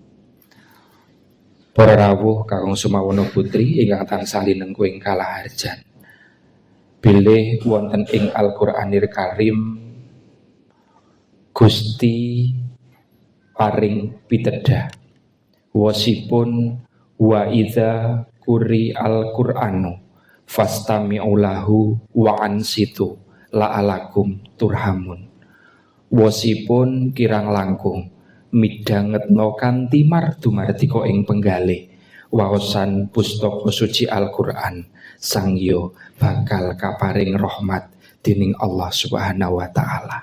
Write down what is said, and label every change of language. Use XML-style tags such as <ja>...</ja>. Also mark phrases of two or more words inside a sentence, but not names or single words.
<jv>Para rawuh kakung sumawana putri ingkang tansah linengku ing kalaharjan. Bilih wonten ing</jv> <ar>القرآن الكريم</ar> <jv>Gusti paring pitedah wasipun</jv> <ar>وإذا قرئ القرآن فاستمعوا له وأنصتوا لعلكم ترحمون.</ar> <jv>Wasipun kirang langkung midhangetna kanthi mardu-mardika ing penggalih waosan pustaka suci Al-Qur'an sangya bakal kaparing rahmat dening Allah</jv> <ar>سبحانه وتعالى.</ar>